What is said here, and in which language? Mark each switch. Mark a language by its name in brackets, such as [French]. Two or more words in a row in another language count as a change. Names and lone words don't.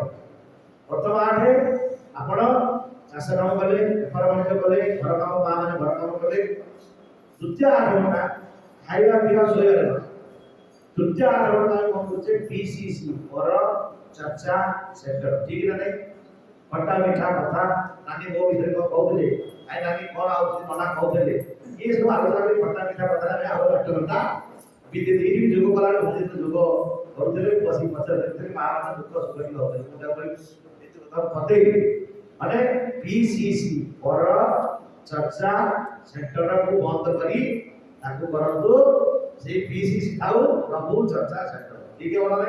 [Odia] ପ୍ରଥମ 8 ଆପଣ ଚାଷ କାମ କଲେ, ବେପାର ବାଣିଜ୍ୟ କଲେ, ଘର କାମ ମା ମାନେ ଘର କାମ କଲେ। ଦ୍ୱିତୀୟ 8 ଘଣ୍ଟା ଖାଇବା ପିଇବା ଶୋଇବା ଦେବା। ତୃତୀୟ 8 ଘଣ୍ଟା ଆମେ କଣ କରୁଛେ PCC ପର ଚର୍ଚ୍ଚା ସେଣ୍ଟର, ଠିକ ନା ନାହିଁ? ଖଟା ମିଠା କଥା ନାନୀ ମୋ ଭିତରେ କଣ କହୁଥିଲେ, ଆଇ ନାନୀ କଣ ଆଉଛନ୍ତି ନନା କହୁଥିଲେ, [Hindi] ये सब आलोचना [Odia] କରି ଖଟା ମିଠା କଥା ଆମେ ଆଉ 8 ଘଣ୍ଟା ବିତେ ଦେଇକି ଯୋଗ କଲାବେଳେ ମୁଁ ଯେତେ ଯୋଗ କରୁଥିଲେ ବସି ପଚାରୁଥିଲେ ମା ମାନେ ଦୁଃଖ ସୁଖ ଟିକେ ହଉଥିଲେ ମୁଁ ତାକୁ ଏତେ କଥା ବତେଇ ମାନେ PCC ପର ଚର୍ଚ୍ଚା ସେଣ୍ଟରକୁ ବନ୍ଦ କରି ତାକୁ କରନ୍ତୁ ସେ PCC ଥାଉ ପ୍ରଭୁ ଚର୍ଚ୍ଚା ସେଣ୍ଟର, ଠିକ ହେବ ନା ନାହିଁ?